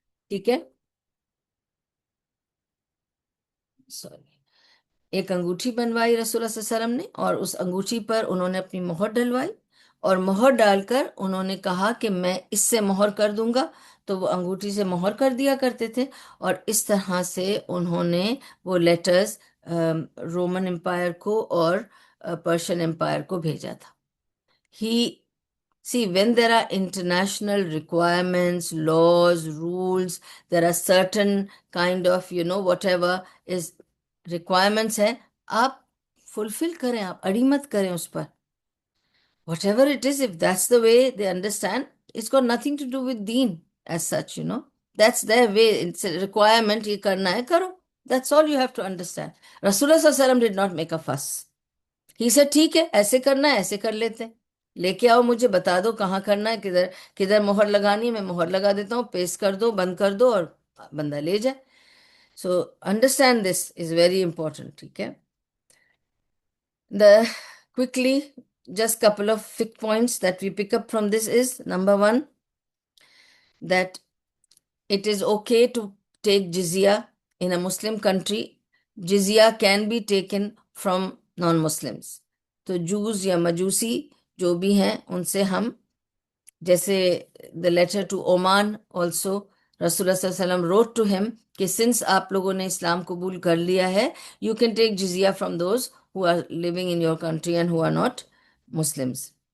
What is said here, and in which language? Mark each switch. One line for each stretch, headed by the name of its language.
Urdu: ٹھیک ہے، سوری، ایک انگوٹھی بنوائی رسول اللہ صلی اللہ علیہ وسلم نے، اور اس انگوٹھی پر انہوں نے اپنی مہر ڈلوائی، اور مہر ڈال کر انہوں نے کہا کہ میں اس سے مہر کر دوں گا. تو وہ انگوٹھی سے مہر کر دیا کرتے تھے، اور اس طرح سے انہوں نے وہ لیٹرز رومن امپائر کو اور پرشین امپائر کو بھیجا تھا.
English: ہی See, when there are international requirements, laws, rules, there are certain kind of, whatever is requirements ہے،
Urdu: آپ fulfill کریں، آپ اڑی مت کریں اس پر.
English: Whatever it is, if that's the way they understand, it's got nothing to do with deen as such. That's their way. It's a requirement,
Urdu: یہ کرنا ہے کرو.
English: That's all you have to understand. Rasulullah sallallahu alaihi wasallam did not make a fuss. He said
Urdu: ٹھیک ہے ایسے کرنا ہے ایسے کر لیتے ہیں، لے کے آؤ مجھے بتا دو کہاں کرنا ہے، کدھر کدھر مہر لگانی ہے، میں مہر لگا دیتا ہوں، پیسٹ کر دو، بند کر دو اور بندہ لے جائے.
English: So understand this is very important.
Urdu: ٹھیک ہے.
English: The quickly, just couple of quick points that we pick up from this is, number one, that it is okay to take jizya in a Muslim country. Jizya can be taken from non-Muslims.
Urdu: تو جوز یا مجوسی جو بھی ہیں ان سے ہم، جیسے
English: the letter to Oman also, رسول اللہ صلی اللہ علیہ وسلم wrote to him
Urdu: کہ سنس آپ لوگوں نے اسلام قبول کر لیا ہے،
English: you can take jizya from those who are living in your country and who are not Muslims.